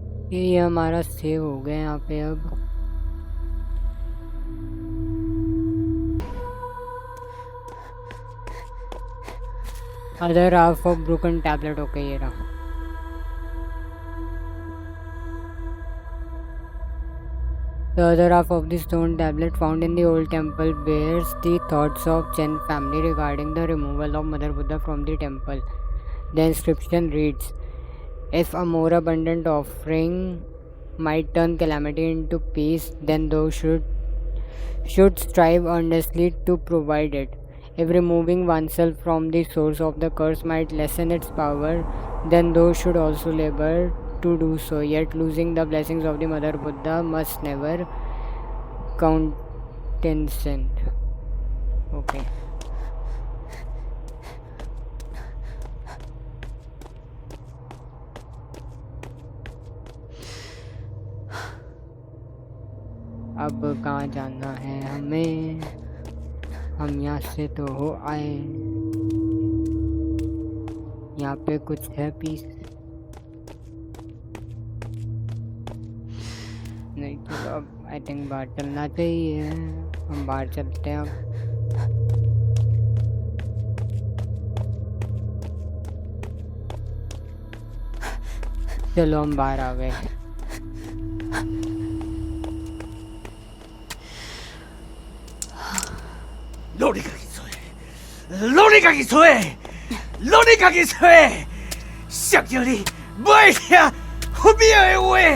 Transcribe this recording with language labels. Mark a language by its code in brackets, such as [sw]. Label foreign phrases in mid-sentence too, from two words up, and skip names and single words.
[hi] ये हमारा सेव हो गया यहाँ पे अब। [en] other half of broken tablet. [hi] ओके ये रहा। [en] The other half of the stone tablet found in the old temple bears the thoughts of Chen family regarding the removal of Mother Buddha from the temple. The inscription reads, "If a more abundant offering might turn calamity into peace, then those should strive earnestly to provide it. If removing oneself from the source of the curse might lessen its power, then those should also labor to do so. Yet losing the blessings of the Mother Buddha must never countenanced." [hi] Okay. अब कहाँ जाना है हमें? हम यहाँ से तो हो आए। यहाँ पे कुछ है पीस? नहीं, चलो अब [en] I think [hi] बाहर चलना चाहिए। हम बाहर चलते हैं अब। चलो हम बाहर आ गए। [nan] 努力家己做，努力家己做，努力家己做，谁叫你不爱听我别的话？